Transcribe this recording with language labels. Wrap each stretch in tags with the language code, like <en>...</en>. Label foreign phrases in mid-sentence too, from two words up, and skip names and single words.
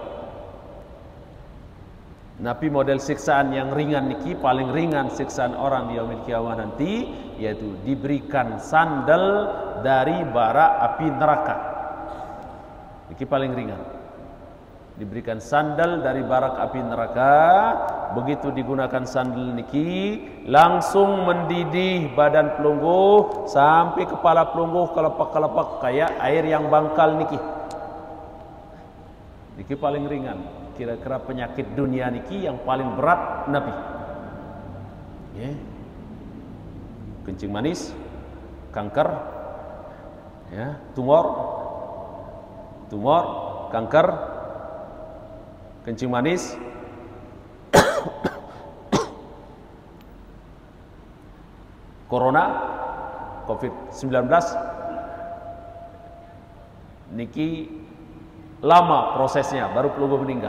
<id>Nabi model siksaan yang ringan niki, paling ringan siksaan orang di</id> <ar>yaumil kiamah</ar> <id>nanti, yaitu diberikan sandal dari bara api neraka. Niki paling ringan. diberikan sandal dari barak api neraka. Begitu digunakan sandal niki, langsung mendidih badan pelungguh sampai kepala pelungguh kelepak-kelepak kayak air yang bangkal niki. Niki paling ringan. Kira-kira penyakit dunia niki yang paling berat Nabi. Ya. Kencing manis, kanker, ya, tumor, kanker, kencing manis, corona, COVID-19, niki lama prosesnya baru pelungguh meninggal.</id>